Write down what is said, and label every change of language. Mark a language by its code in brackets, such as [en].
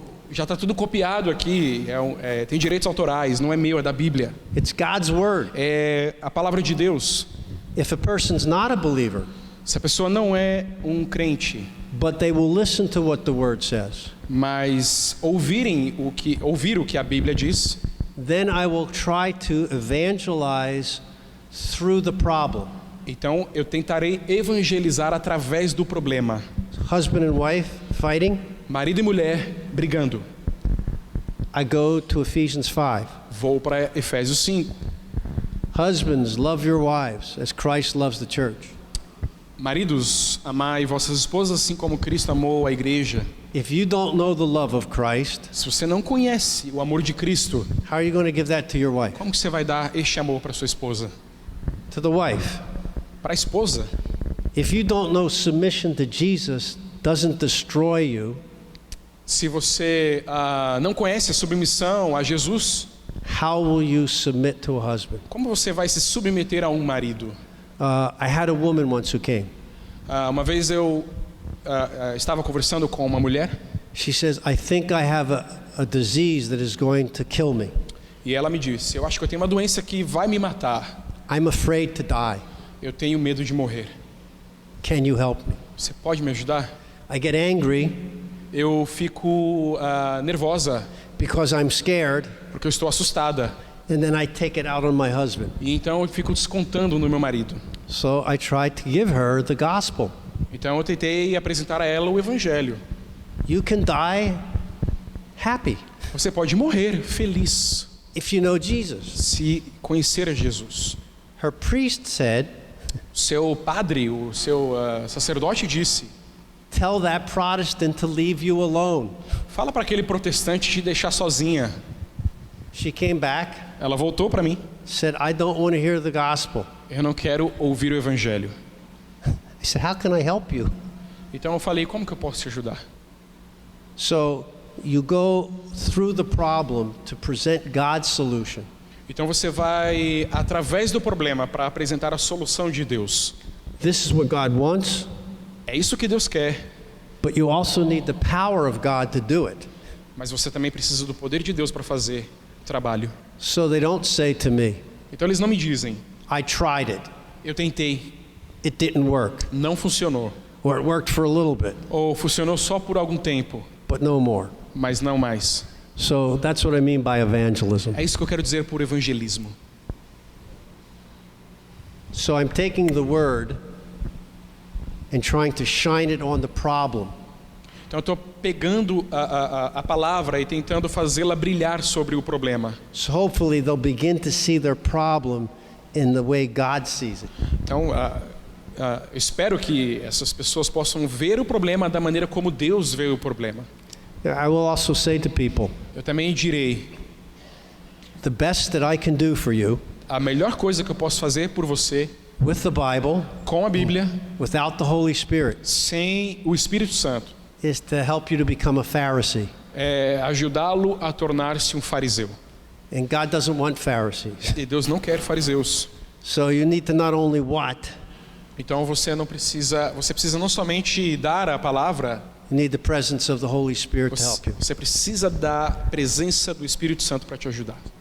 [pt] Já está tudo copiado aqui, tem direitos autorais, não é meu, é da Bíblia. [en] It's God's word. [pt] É a palavra de Deus. [en] If a person's not a believer, [pt] Se a pessoa não é um crente, [en] but they will listen to what the word says, [pt] mas ouvir o que a Bíblia diz, [en] then I will try to evangelize through the problem. [pt] então eu tentarei evangelizar através do problema. [en] Husband and wife fighting, [pt] Marido e mulher brigando. [en] I go to Ephesians 5. [pt] Vou para Efésios 5. [en] Husbands, love your wives as Christ loves the church. [pt] Maridos, amai vossas esposas assim como Cristo amou a igreja. [en] If you don't know the love of Christ, [pt] Se você não conhece o amor de Cristo, [en] how are you going to give that to your wife? [pt] como que você vai dar este amor para sua esposa? [en] To the wife. [pt] Para a esposa. [en] If you don't know submission to Jesus doesn't destroy you, [pt] Se você não conhece a submissão a Jesus, [en] how will you submit to a husband? [pt] como você vai se submeter a um marido? [en] I had a woman once who came. [pt] Uma vez eu estava conversando com uma mulher [en] She says, I think I have a disease that is going to kill me. [pt] e ela me disse: eu acho que eu tenho uma doença que vai me matar. [en] I'm afraid to die. [pt] Eu tenho medo de morrer. [en] Can you help me? [pt] Você pode me ajudar? [en] I get angry [pt] Eu fico nervosa [en] because I'm scared, [pt] porque eu estou assustada. [en] and then I take it out on my husband. [pt] E então eu fico descontando no meu marido. [en] So I tried to give her the gospel. [pt] Então eu tentei apresentar a ela o evangelho. [en] You can die happy [pt] Você pode morrer feliz [en] if you know Jesus. [pt] se conhecer a Jesus. [en] Her priest said, [pt] O seu padre, o seu sacerdote disse: [en] tell that Protestant to leave you alone. [pt] fala para aquele protestante te deixar sozinha. [en] She came back, [pt] Ela voltou para mim. [en] said, I don't want to hear the gospel. [pt] Eu não quero ouvir o evangelho. [en] I said, how can I help you? [pt] Então eu falei: como que eu posso te ajudar? [en] So you go through the problem to present God's solution. [pt] Então você vai através do problema para apresentar a solução de Deus. [en] This is what God wants, [pt] É isso que Deus quer, [en] but you also need the power of God to do it. [pt] mas você também precisa do poder de Deus para fazer o trabalho. [en] So they don't say to me, [pt] Então eles não me dizem: [en] I tried it. [pt] eu tentei, [en] It didn't work. [pt] não funcionou. [en] Or it worked for a little bit, [pt] Ou funcionou só por algum tempo, [en] but no more. [pt] mas não mais. [en] So that's what I mean by evangelism. [pt] É isso que eu quero dizer por evangelismo. [en] So I'm taking the word and trying to shine it on the problem. [pt] Então eu estou pegando a palavra e tentando fazê-la brilhar sobre o problema. [en] So hopefully they'll begin to see their problem in the way God sees it. [pt] Então eu espero que essas pessoas possam ver o problema da maneira como Deus vê o problema. [en] I will also say to people, [pt] Eu também direi: [en] the best that I can do for you [pt] a melhor coisa que eu posso fazer por você, [en] with the Bible, [pt] com a Bíblia, [en] without the Holy Spirit, [pt] sem o Espírito Santo, [en] is to help you to become a Pharisee. [pt] é ajudá-lo a tornar-se um fariseu. [en] And God doesn't want Pharisees. [pt] E Deus não quer fariseus. [en] So you need to not only what, [pt] Então você precisa não somente dar a palavra, [en] you need the presence of the Holy Spirit to help you. [pt] você precisa da presença do Espírito Santo para te ajudar.